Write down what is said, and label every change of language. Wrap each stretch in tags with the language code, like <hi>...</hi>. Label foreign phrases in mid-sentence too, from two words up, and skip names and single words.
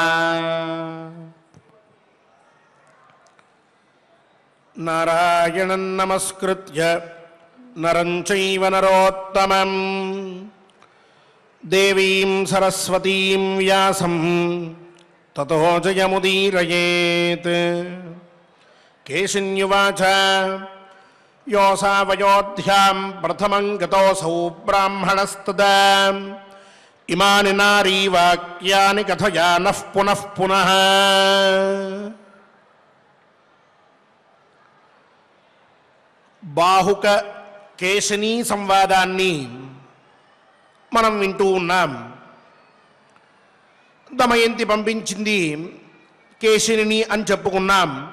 <sa>नारायणं नमस्कृत्य नरं चैव नरोत्तमं देवीं सरस्वतीं व्यासं ततो जयमुदीरयेत्। केशिन्युवाच योऽसावयोध्यां प्रथमं गतोऽसौ ब्राह्मणस्तदा इमानि नारीवाक्यानि कथयानः पुनः पुनः।</sa> <te>బాహుక కేశినీ సంవాదాన్ని మనం వింటూ ఉన్నాం. దమయంతి పంపించింది కేశిని అని చెప్పుకున్నాం.</te>